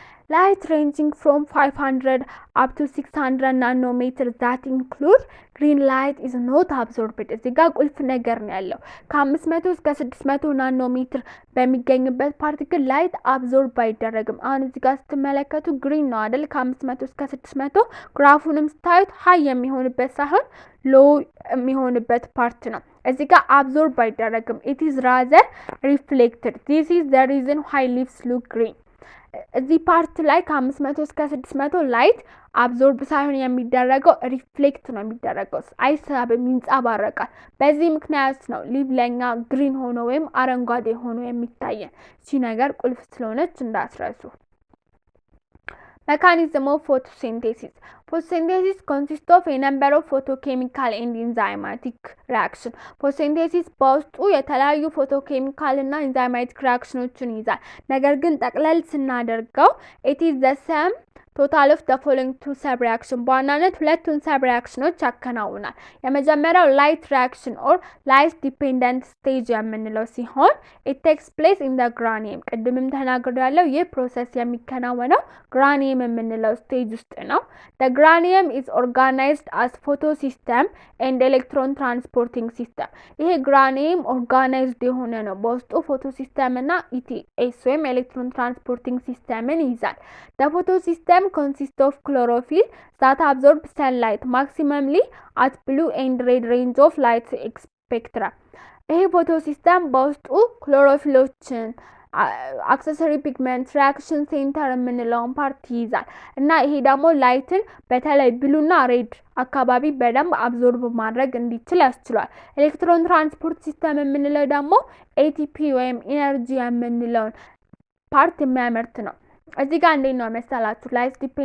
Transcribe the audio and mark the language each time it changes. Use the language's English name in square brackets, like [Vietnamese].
[English] Light ranging from 500 up to 600 nanometers that include green light is not absorbed [Amharic] እዚህ ጋር ቁልፍ ነገር ነው ያለው። ከ500 እስከ 600 ናኖሜትር በሚገኝበት ፓርቲክል ላይት አብዞርብ አይደረግም። አሁን እዚህ ጋር ስትመለከቱ ግሪን ነው አይደል? ከ500 እስከ 600 ግራፉንም ስታዩት ሃይ የሚሆንበት ሳይሆን ሎው የሚሆንበት ፓርት ነው። እዚህ ጋር አብዞርብ አይደረግም። [English] it is rather reflected. This is the reason why leaves look green. [Amharic] እዚህ ፓርት ላይ ከ500 እስከ 600 ላይት አብዞርብ ሳይሆን የሚደረገው ሪፍሌክት ነው የሚደረገው። አይሳብም፣ ይንጸባረቃል። በዚህ ምክንያት ነው ሊቭ ለኛ ግሪን ሆኖ ወይም አረንጓዴ ሆኖ የሚታየን። እቺ ነገር ቁልፍ ስለሆነች እንዳትረሱ። [English] Mechanism of photosynthesis. Photosynthesis consists of a number of photochemical and enzymatic reactions. [Amharic] Photosynthesis በውስጡ የተለያዩ ፎቶኬሚካል እና ኢንዛይማቲክ ሪአክሽኖችን ይዛል። ነገር ግን ጠቅለል ስናደርገው [English] it is the same total of the following two sub reaction [Amharic] በዋናነት ሁለቱን ሰብ ሪአክሽኖች ያከናውናል። የመጀመሪያው ላይት ሪአክሽን [English] or light dependent stage [Amharic] የምንለው ሲሆን [English] it takes place in the granium [Amharic] ቅድምም ተናግሬያለሁ። ይህ ፕሮሰስ የሚከናወነው ግራኒየም የምንለው ስቴጅ ውስጥ ነው። [English] the granium is organized as photosystem and electron transporting system [Amharic] ይሄ ግራኒየም ኦርጋናይዝድ የሆነ ነው። በውስጡ ፎቶሲስተም እና ኢቲኤስ ወይም ኤሌክትሮን ትራንስፖርቲንግ ሲስተምን ይዛል። [English] the photosystem consists of chlorophyll that absorbs sunlight maximally at blue and red range of light spectra [Amharic] ይሄ ፎቶሲስተም በውስጡ ክሎሮፊሎችን አክሰሰሪ ፒግመንት ሪአክሽን ሴንተር የምንለውን ፓርት ይይዛል እና ይሄ ደግሞ ላይትን በተለይ ብሉና ሬድ አካባቢ በደንብ አብዞርብ ማድረግ እንዲችል ያስችላል። ኤሌክትሮን ትራንስፖርት ሲስተም የምንለው ደግሞ ኤቲፒ ወይም ኢነርጂ የምንለውን ፓርት የሚያመርት ነው። እዚህ ጋር እንዴት ነው መሰላችሁ ላይት